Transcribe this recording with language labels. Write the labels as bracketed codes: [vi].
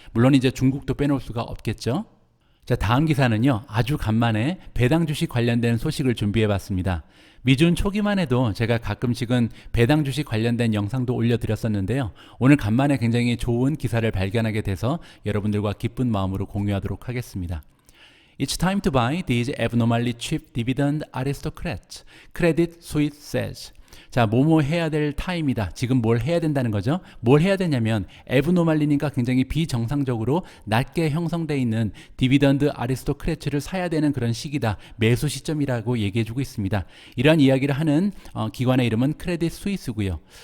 [ko] 물론 이제 중국도 빼놓을 수가 없겠죠. 자, 다음 기사는요, 아주 간만에 배당 주식 관련된 소식을 준비해 봤습니다. 미준 초기만 해도 제가 가끔씩은 배당 주식 관련된 영상도 올려드렸었는데요. 오늘 간만에 굉장히 좋은 기사를 발견하게 돼서 여러분들과 기쁜 마음으로 공유하도록 하겠습니다. [en] It's time to buy these abnormally cheap dividend aristocrats, Credit Suisse says. [ko] 자, 뭐뭐 해야 될 타임이다. 지금 뭘 해야 된다는 거죠. 뭘 해야 되냐면 에브노말리니까 굉장히 비정상적으로 낮게 형성되어 있는 디비던드 아리스토크래츠를 사야 되는 그런 시기다. 매수 시점이라고 얘기해주고 있습니다. 이러한 이야기를 하는 기관의 이름은 크레딧 스위스고요.